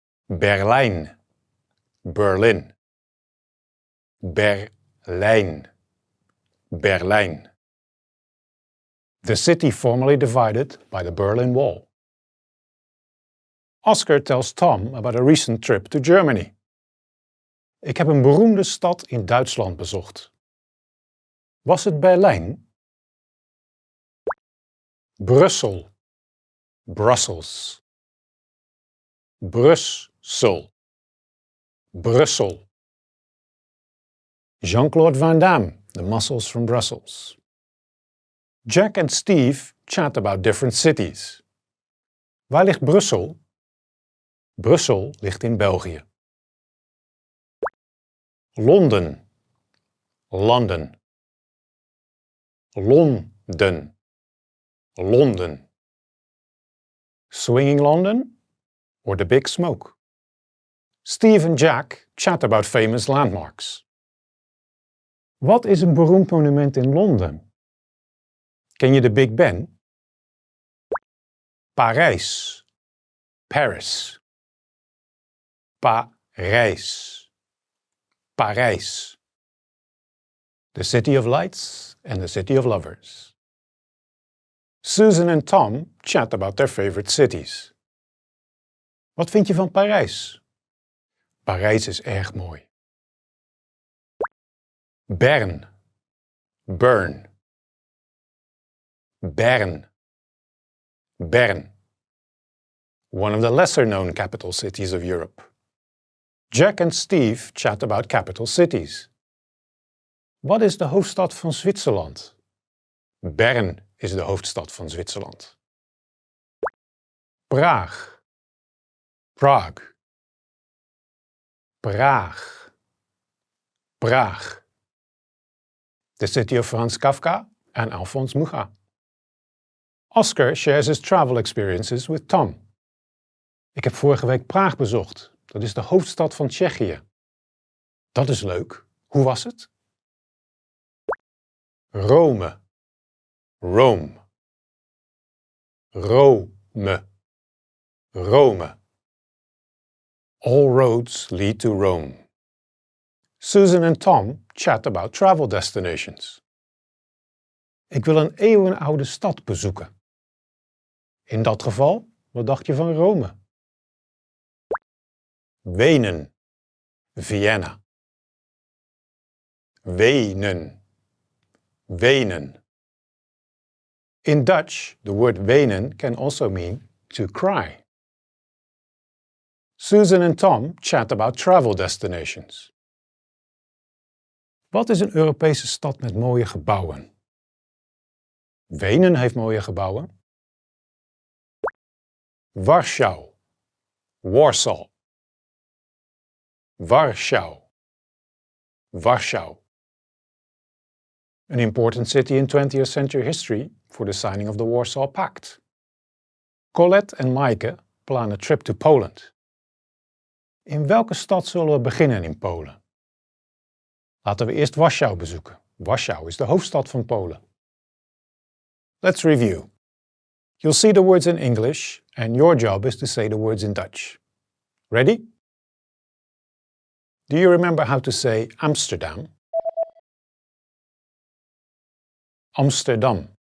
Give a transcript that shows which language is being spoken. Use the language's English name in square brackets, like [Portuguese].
[Dutch] Berlijn. Berlin. Berlijn. Berlijn. [English] The city formerly divided by the Berlin Wall. Oscar tells Tom about a recent trip to Germany. [Dutch] Ik heb een beroemde stad in Duitsland bezocht. Was het Berlijn? Brussel. Brussels. Brussel. Brussel. [English] Jean-Claude Van Damme, The Muscles from Brussels. Jack and Steve chat about different cities. [Dutch] Waar ligt Brussel? Brussel ligt in België. Londen. London. Londen. London. [English] Swinging London or the Big Smoke? Steve and Jack chat about famous landmarks. [Dutch] Wat is een beroemd monument in Londen? Ken je de Big Ben? Parijs. Paris. [English] Parijs. Parijs. The City of Lights and the City of Lovers. Susan and Tom chat about their favorite cities. [Dutch] Wat vind je van Parijs? Parijs is erg mooi. Bern. Bern. Bern. Bern. [English] One of the lesser-known capital cities of Europe. Jack and Steve chat about capital cities. [Dutch] Wat is de hoofdstad van Zwitserland? Bern is de hoofdstad van Zwitserland. Praag. Prague. Praag. Praag. [English] The city of Franz Kafka and Alphonse Mucha. Oscar shares his travel experiences with Tom. [Dutch] Ik heb vorige week Praag bezocht. Dat is de hoofdstad van Tsjechië. Dat is leuk. Hoe was het? Rome. Rome. Rome. Rome. [English] All roads lead to Rome. Susan and Tom chat about travel destinations. [Dutch] Ik wil een eeuwenoude stad bezoeken. In dat geval, wat dacht je van Rome? Wenen. Vienna. Wenen. Wenen. [English] In Dutch, the word wenen can also mean to cry. Susan and Tom chat about travel destinations. [Dutch] Wat is een Europese stad met mooie gebouwen? Wenen heeft mooie gebouwen. Warschau. Warsaw. Warschau. Warschau. [English] An important city in 20th century history for the signing of the Warsaw Pact. Colette en Maaike plan a trip to Poland. [Dutch] In welke stad zullen we beginnen in Polen? Laten we eerst Warschau bezoeken. Warschau is de hoofdstad van Polen. [English] Let's review. You'll see the words in English and your job is to say the words in Dutch. Ready? Do you remember how to say Amsterdam? Amsterdam.